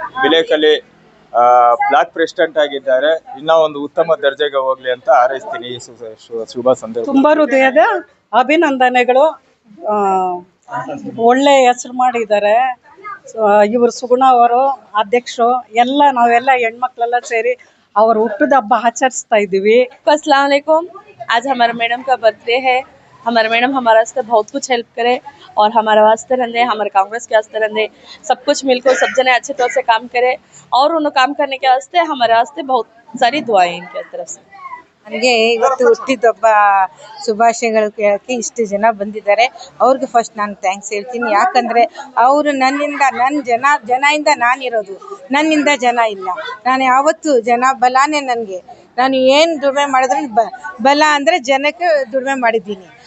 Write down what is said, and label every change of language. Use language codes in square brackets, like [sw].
[kn] ಬಿಳೆಕಹಳ್ಳಿ block president ಆಗಿದ್ದಾರೆ. ಇನ್ನೂ ಒಂದು ಉತ್ತಮ ದರ್ಜೆಗೆ ಹೋಗ್ಲಿ ಅಂತ ಹಾರೈಸ್ತೀನಿ ಈ ಶುಭ ಸಂದರ್ಭ. ತುಂಬ ಹೃದಯದ ಅಭಿನಂದನೆಗಳು. ಒಳ್ಳೆ ಹೆಸರು ಮಾಡಿದ್ದಾರೆ ಇವರು. ಸುಗುಣ ಅವರು ಅಧ್ಯಕ್ಷರು. ನಾವೆಲ್ಲ ಹೆಣ್ಮಕ್ಳೆಲ್ಲ ಸೇರಿ ಅವ್ರ ಹುಟ್ಟದ ಹಬ್ಬ ಆಚರಿಸ್ತಾ ಇದ್ದೀವಿ. [hi] अस्सलाम वालेकुम। आज हमारे मैडम का बर्थडे है। हमारे मैडम हमारे वास्ते बहुत कुछ हेल्प करे और हमारे वास्ते रहने, हमारे कांग्रेस के वास्ते रहने, सब कुछ मिलकर सब जने अच्छे तौर से काम करे और उन्हें काम करने के वास्ते हमारे वास्ते बहुत सारी दुआएं इनके तरफ से। [kn] ನನಗೆ ಇವತ್ತು ಹುಟ್ಟಿದಬ್ಬ ಶುಭಾಶಯಗಳು ಕೇಳೋಕ್ಕೆ ಇಷ್ಟು ಜನ ಬಂದಿದ್ದಾರೆ. ಅವ್ರಿಗೆ ಫಸ್ಟ್ ನಾನು ಥ್ಯಾಂಕ್ಸ್ ಹೇಳ್ತೀನಿ. ಯಾಕಂದರೆ ಅವರು ನನ್ನ ಜನದಿಂದ ನಾನಿರೋದು, ನನ್ನಿಂದ ಜನ ಇಲ್ಲ. ನಾನು ಯಾವತ್ತೂ ಜನ ಬಲಾನೇ ನನಗೆ. ನಾನು ಏನು ದುಡಿಮೆ ಮಾಡಿದ್ರೆ ಬಲ ಅಂದರೆ ಜನಕ್ಕೆ ದುಡಿಮೆ ಮಾಡಿದ್ದೀನಿ.